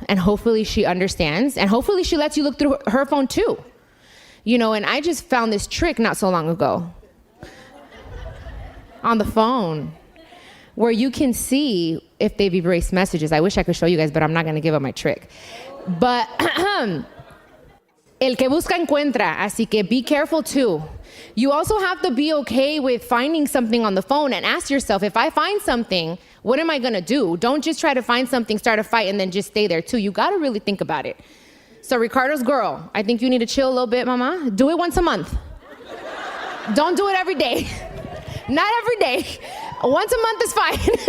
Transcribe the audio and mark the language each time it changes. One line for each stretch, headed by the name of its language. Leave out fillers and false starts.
English: And hopefully she understands, and hopefully she lets you look through her phone too. And I just found this trick not so long ago on the phone where you can see if they've erased messages. I wish I could show you guys, but I'm not going to give up my trick. But
Spanish: el que busca encuentra, así que
English: be careful too. You also have to be okay with finding something on the phone and ask yourself, if I find something, what am I gonna do? Don't just try to find something, start a fight, and then just stay there too. You gotta really think about it. So Ricardo's girl, I think you need to chill a little bit, mama. Do it once a month. Don't do it every day. Not every day. Once a month is fine.